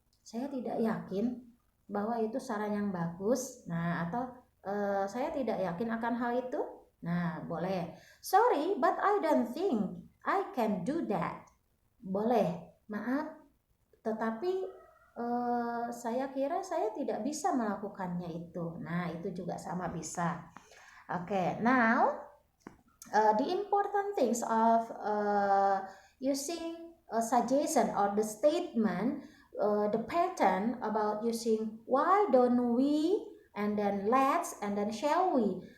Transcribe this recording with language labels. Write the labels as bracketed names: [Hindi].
[Indonesian] Saya tidak yakin bahwa itu saran yang bagus. Nah, atau saya tidak yakin akan hal itu. Nah, boleh. [English] Sorry, but I don't think I can do that. [Indonesian] Boleh. Maaf, tetapi saya kira saya tidak bisa melakukannya itu. Nah, itu juga sama bisa. [English] Okay, now the important things of using a suggestion or the statement, the pattern about using why don't we and then let's and then shall we.